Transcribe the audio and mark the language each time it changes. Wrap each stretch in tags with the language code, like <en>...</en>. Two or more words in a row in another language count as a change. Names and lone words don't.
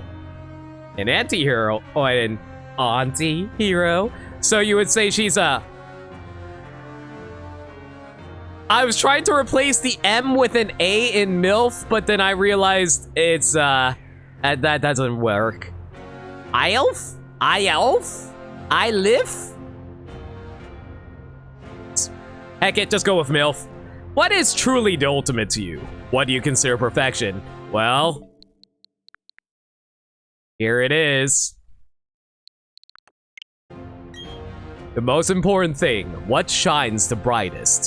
<en>An anti-hero or an auntie-hero. So you would say she's a... I was trying to replace the M with an A in MILF, but then I realized it's, that doesn't work. IELF? IELF? ILIF? Heck it, just go with MILF. What is truly the ultimate to you? What do you consider perfection? Well, here it is. The most important thing, what shines the brightest?</en>